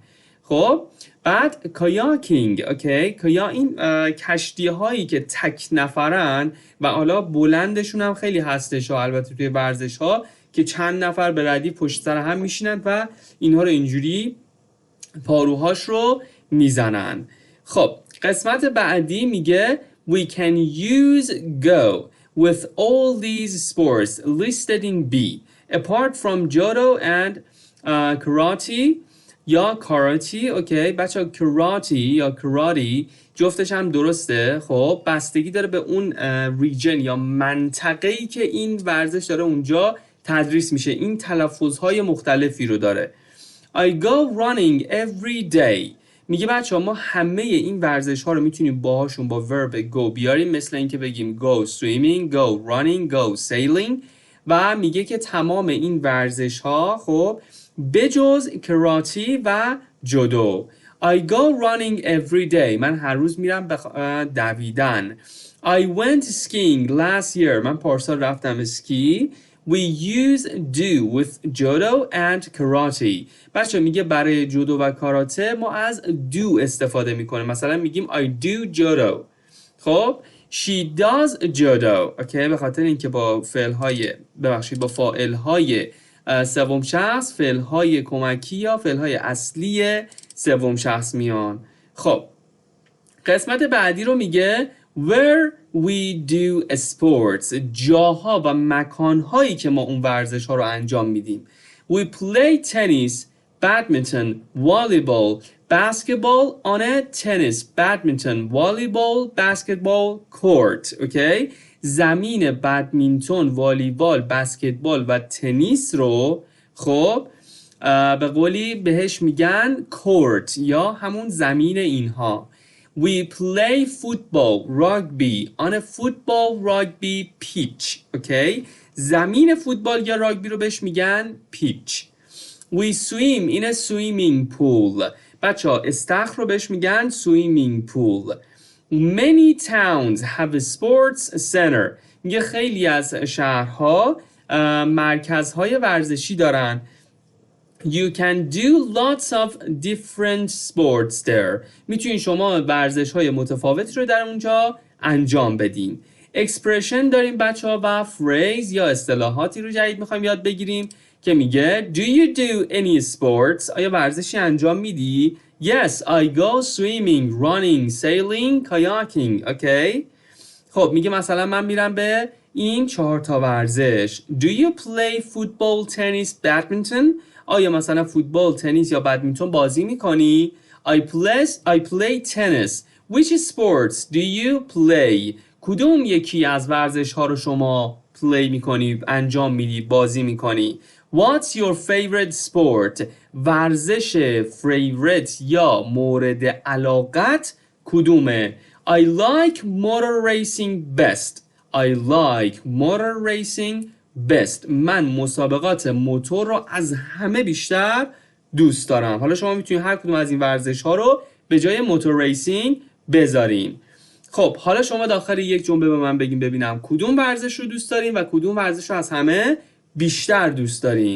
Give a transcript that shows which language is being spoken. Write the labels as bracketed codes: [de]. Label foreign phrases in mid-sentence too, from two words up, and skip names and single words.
[fa] خب بعد کایاکینگ اوکی، کایا این کشتی هایی که تک نفرن و حالا بلندشون هم خیلی هستش و البته توی ورزش ها که چند نفر به ردیف پشت سر هم میشینن و اینها رو اینجوری پاروهاش رو میزنن. خب قسمت بعدی میگه [en] We can use go with all these sports listed in B apart from judo and karate [fa] یا کاراتی اوکی. بچه کراتی یا کراتی جفتش هم درسته. خب بستگی داره به اون ریجن یا منطقه‌ای که این ورزش داره اونجا تدریس میشه. این تلفظهای مختلفی رو داره. [en] I go running every day. [fa] میگه بچه ها ما همه این ورزش ها رو میتونیم باهاشون با verb go بیاریم، مثل اینکه بگیم [en] go swimming, go running, go sailing [fa] و میگه که تمام این ورزش ها خب بجز کراتی و جودو. [en] I go running every day. [fa] من هر روز میرم دویدن. [en] I went skiing last year. [fa] من پارسال رفتم اسکی. [en] We use do with judo and karate. [fa] بچه میگه برای جودو و کاراته ما از do استفاده میکنه. مثلا میگیم [en] I do judo. خب she does judo. [fa] اوکی، به خاطر اینکه با با فاعل‌های سوم شخص، فعل‌های کمکی یا فعل‌های اصلی سوم شخص میان. خب قسمت بعدی رو میگه [en] where we do sports، [fa] جاها و مکانهایی که ما اون ورزش ها رو انجام میدیم. [en] We play tennis, badminton, volleyball, basketball on a tennis, badminton, volleyball, basketball court. Okay؟ [fa] زمین بدمینتون، والیبال، بسکتبال و تنیس رو خب به قولی بهش میگن court یا همون زمین اینها. [en] We play football, rugby on a football rugby pitch. Okay? [fa] زمین فوتبال یا راگبی رو بهش میگن pitch. [en] We swim in a swimming pool. [fa] بچه ها استخر رو بهش میگن [en] swimming pool. Many towns have a sports center. [fa] میگه خیلی از شهرها مرکزهای ورزشی دارن. [en] You can do lots of different sports there. [fa] میتونین شما ورزش های متفاوتی رو در اونجا انجام بدین. Expression داریم بچه ها و phrase یا اصطلاحاتی رو جدید میخوایم یاد بگیریم که میگه [en] Do you do any sports؟ [fa] آیا ورزشی انجام میدی؟ [en] Yes, I go swimming, running, sailing, kayaking. Okay? [fa] خب میگه مثلا من میرم به این 4 تا ورزش. [en] Do you play football, tennis, badminton? [fa] آیا مثلا فوتبال، تنیس یا بدمینتون بازی میکنی؟ [en] I play tennis. Which sports do you play? [fa] کدوم یکی از ورزش ها رو شما play میکنی، انجام میدی، بازی میکنی؟ [en] What's your favorite sport? [fa] ورزش favorite یا مورد علاقت کدومه؟ [en] I like motor racing best. I like motor racing best. [fa] من مسابقات موتور رو از همه بیشتر دوست دارم. حالا شما میتونید هر کدوم از این ورزش ها رو به جای [en] motor racing [fa] بذارین. خب حالا شما داخل یک جمله به من بگین ببینم کدوم ورزش رو دوست دارین و کدوم ورزش رو از همه بیشتر دوست دارین.